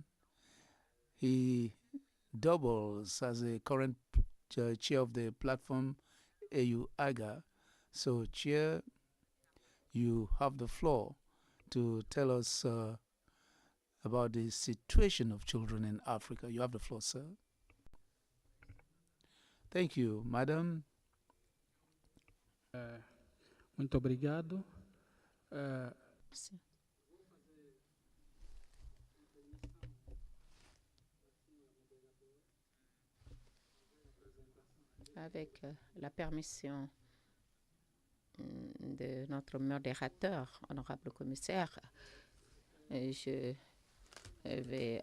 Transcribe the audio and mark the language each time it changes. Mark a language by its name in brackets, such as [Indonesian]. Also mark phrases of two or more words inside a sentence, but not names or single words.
[English] He doubles as the current chair of the platform AU-AGA. So, Chair, you have the floor to tell us about the situation of children in Africa. You have the floor, sir. Thank you, Madam. [Portuguese] Muito obrigado. [French] Avec la permission de notre modérateur, honorable commissaire, je vais